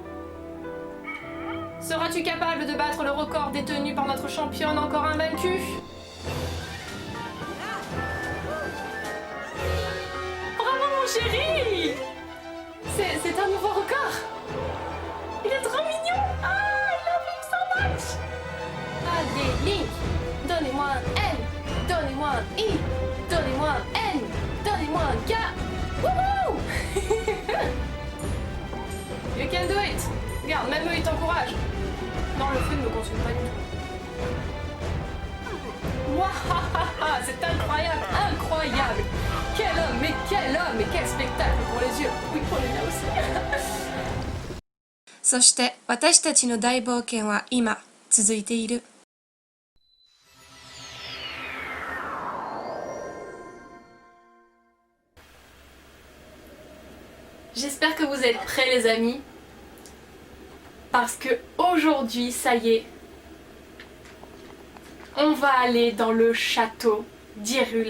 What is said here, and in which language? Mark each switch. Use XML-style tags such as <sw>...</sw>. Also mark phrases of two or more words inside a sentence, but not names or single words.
<fr>Seras-tu capable de battre le record détenu par notre championne encore invaincue? Bravo mon chéri! C'est un nouveau record. Il est trop mignon.</fr> <en>Ah, I love him so much.</en> <fr>Allez Link, donnez-moi un L, donnez-moi un I, donnez-moi un N, donnez-moi un K. Wouhou!</fr> <en>You can do it.</en> <fr>Regarde, même eux ils t'encouragent. Non, le feu ne me consume pas du tout. Waouh, c'est incroyable, incroyable. Quel homme, et quel spectacle pour les yeux. Oui, pour les miens aussi.</fr> <ja>そして私たちの大冒険は今続いている</ja> <fr>J'espère que vous êtes prêts les amis. Parce que aujourd'hui, ça y est, on va aller dans le château d'Hyrule.</fr>